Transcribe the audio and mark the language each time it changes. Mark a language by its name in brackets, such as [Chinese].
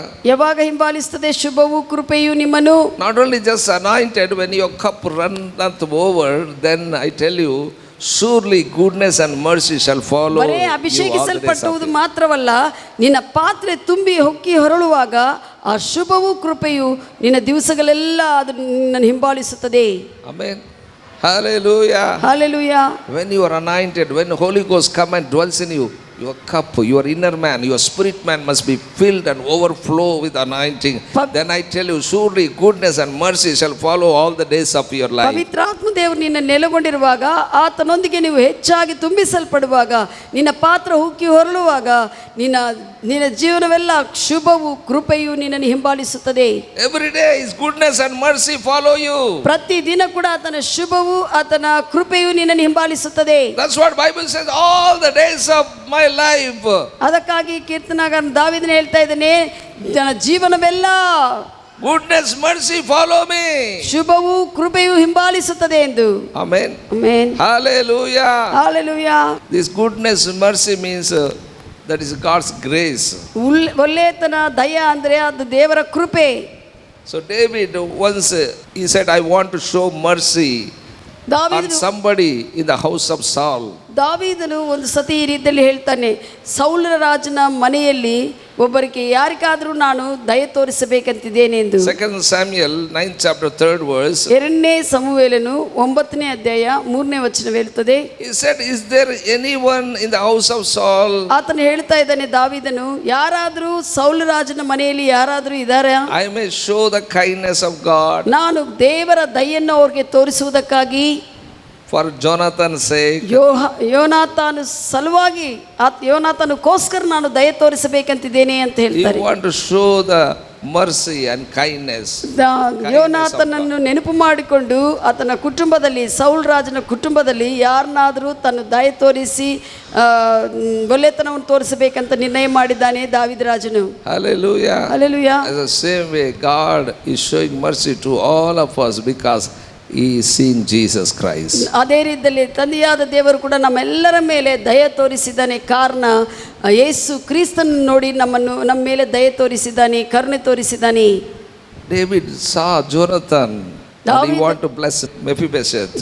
[Kannada] ಯಾವಾಗ ಹಿಂಬಾಲಿಸುತ್ತದೆ ಶುಭವೂ ಕೃಪೆಯು ನಿಮ್ಮನ್ನು? [English] Not only just anointed, when your cup runneth over, then I tell you, surely goodness and mercy shall follow you all [Kannada] ಬರೇ [English] the days of [Kannada] ಅಭಿಷೇಕಿಸಲ್ಪಟ್ಟುವುದು [English] your life. [Kannada] ಮಾತ್ರವಲ್ಲ, ನಿನ್ನ ಪಾತ್ರೆ ತುಂಬಿ ಹೊಕ್ಕಿ ಹೊರಳುವಾಗ ಆ ಶುಭವೂ ಕೃಪೆಯು ನಿನ್ನ ದಿವಸಗಳೆಲ್ಲ ಅದು ನಿನ್ನನ್ನು ಹಿಂಬಾಲಿಸುತ್ತದೆ. [English] Amen. Hallelujah. [Kannada] Hallelujah. [English] When you are anointed, when the Holy Ghost come and dwells in you, your cup, your inner man, your spirit man must be filled and overflow with anointing. Then I tell you, surely goodness and mercy shall follow all the days of your life. [Kannada] ಪವಿತ್ರಾತ್ಮ ದೇವರು ನಿನ್ನ ನೆಲೆಗೊಂಡಿರುವಾಗ, ಆತನೊಂದಿಗೆ ನೀವು ಹೆಚ್ಚಾಗಿ ತುಂಬಿಸಲ್ಪಡುವಾಗ, ನಿನ್ನ ಪಾತ್ರ ಹುಕ್ಕಿ ಹೊರಳುವಾಗ ನಿನ್ನ ಜೀವನವೆಲ್ಲ ಶುಭವು ಕೃಪೆಯು ನಿನ್ನನ್ನು ಹಿಂಬಾಲಿಸುತ್ತದೆ. [English] Every day his goodness and mercy follow you. [Kannada] ಪ್ರತಿ ದಿನ ಕೂಡ ಆತನ ಶುಭವು ಆತನ ಕೃಪೆಯು ನಿನ್ನನ್ನು ಹಿಂಬಾಲಿಸುತ್ತದೆ. [English] That's what Bible says, all the days of my life. [Kannada] ಅದಕ್ಕಾಗಿ ಕೀರ್ತನಗಾರ ದಾವೀದನು ಹೇಳ್ತಾ ಇದ್ದಾನೆ, ನನ್ನ ಜೀವನವೆಲ್ಲ [English] goodness mercy follow me. [Kannada] ಶುಭವು ಕೃಪೆಯು ಹಿಂಬಾಲಿಸುತ್ತದೆ ಎಂದು. [English] Amen. [Kannada] Amen. [English] Hallelujah. [Kannada] Hallelujah. [English] This goodness mercy means that is God's grace. [Kannada] ಒಳ್ಳೆತನ ದಯ ಅಂದ್ರೆ ಅದು ದೇವರ ಕೃಪೆ. [English] So David once he said, I want to show mercy on somebody in the house of Saul. [Kannada] ದಾವೀದನು ಒಂದು ಸತಿ ಈ ರೀತಿಯಲ್ಲಿ ಹೇಳ್ತಾನೆ, ಸೌಲ ರಾಜನ ಮನೆಯಲ್ಲಿ ಒಬ್ಬರಿಗೆ ಯಾರಿಗಾದರೂ ನಾನು ದಯೆ ತೋರಿಸಬೇಕಂತಿದ್ದೇನೆ ಎಂದು. [English] 2 Samuel 9th chapter 3rd verse. [Kannada] 2ನೇ ಸಮುವೇಲನು 9ನೇ ಅಧ್ಯಾಯ 3ನೇ ವಚನ ಹೇಳುತ್ತದೆ. [English] He said, is there anyone in the house of Saul? [Kannada] ಆತನು ಹೇಳ್ತಾ ಇದ್ದಾನೆ ದಾವೀದನು, ಯಾರಾದರೂ ಸೌಲ ರಾಜನ ಮನೆಯಲ್ಲಿ ಯಾರಾದರೂ ಇದ್ದಾರಾ? [English] I may show the kindness of God. [Kannada] ನಾನು ದೇವರ ದಯೆಯನ್ನು ಅವ್ರಿಗೆ ತೋರಿಸುವುದಕ್ಕಾಗಿ, [English] for Jonathan's sake. [Kannada] ಯೋನಾತಾನ ಸಲುವಾಗಿ ಯೋನಾತಾನಕ್ಕೋಸ್ಕರ ನಾನು ದಯೆ ತೋರಿಸಬೇಕಂತಿದ್ದೇನೆ ಅಂತ ಹೇಳ್ತಾರೆ. [English] You want to show the mercy and kindness. [Kannada] ಯೋನಾತನನ್ನು ನೆನಪು ಮಾಡಿಕೊಂಡು ಆತನ ಕುಟುಂಬದಲ್ಲಿ, ಸೌಲ್ ರಾಜನ ಕುಟುಂಬದಲ್ಲಿ ಯಾರನ್ನಾದರೂ ತನ್ನ ದಯೆ ತೋರಿಸಿ ಒಳ್ಳೆತನವನ್ನು ತೋರಿಸಬೇಕಂತ ನಿರ್ಣಯ ಮಾಡಿದ್ದಾನೆ ದಾವೀದ ರಾಜನು. [English] Hallelujah. [Kannada] Hallelujah. [English] As the same way, God is showing mercy to all of us because He is seeing Jesus Christ. [Kannada] ಅದೇ ರೀತಿಯಲ್ಲಿ ತಂದೆಯಾದ ದೇವರು ಕೂಡ ನಮ್ಮೆಲ್ಲರ ಮೇಲೆ ದಯೆ ತೋರಿಸಿದ್ದಾನೆ. ಕಾರಣ ಯೇಸು ಕ್ರಿಸ್ತನನ್ನು ನೋಡಿ ನಮ್ಮ ಮೇಲೆ ದಯೆ ತೋರಿಸಿದ್ದಾನೆ, ಕರುಣೆ ತೋರಿಸಿದ್ದಾನೆ. [English] David saw Jonathan and he wanted to bless Mephibosheth.